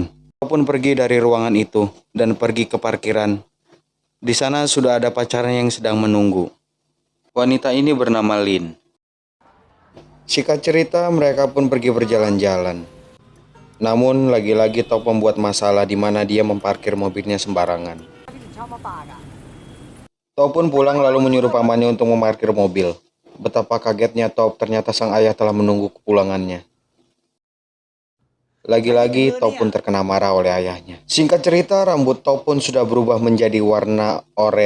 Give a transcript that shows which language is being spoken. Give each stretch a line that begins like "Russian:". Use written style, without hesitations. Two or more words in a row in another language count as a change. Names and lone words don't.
Indonesian: Top pun pergi dari ruangan itu dan pergi ke parkiran. Di sana sudah ada pacarnya yang sedang menunggu. Wanita ini bernama Lin. Singkat cerita, mereka pun pergi berjalan-jalan. Namun lagi-lagi Top membuat masalah di mana dia memparkir mobilnya sembarangan.
Thai: พี่ถึงชอบมาฝากอ่ะ
Indonesian: Top pun pulang lalu menyuruh pamannya untuk memarkir mobil. Betapa kagetnya Top, ternyata sang ayah telah menunggu kepulangannya. Lagi-lagi Top pun terkena marah oleh ayahnya. Singkat cerita, rambut Top pun sudah berubah menjadi warna oranye.